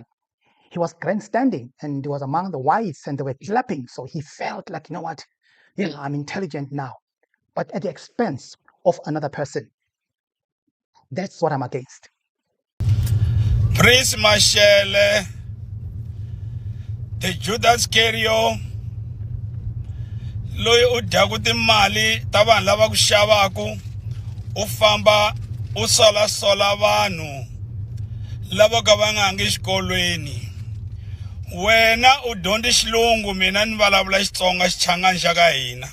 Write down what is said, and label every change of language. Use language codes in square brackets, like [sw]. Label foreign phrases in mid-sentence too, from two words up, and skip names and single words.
[en] He was grandstanding, and he was among the whites, and they were clapping. So he felt like, you know what, yeah, I'm intelligent now, but at the expense of another person. That's what I'm against. Prince Mashele, the Judas Iscariot, [ts] loyi u dyaku timali ta vanhu lava ku xavaku, u famba u sola vanhu lava ka va nga ngi xikolweni. Wena u dyondze xilungu, mina ni vulavula Xitsonga xichangani xa ka hina.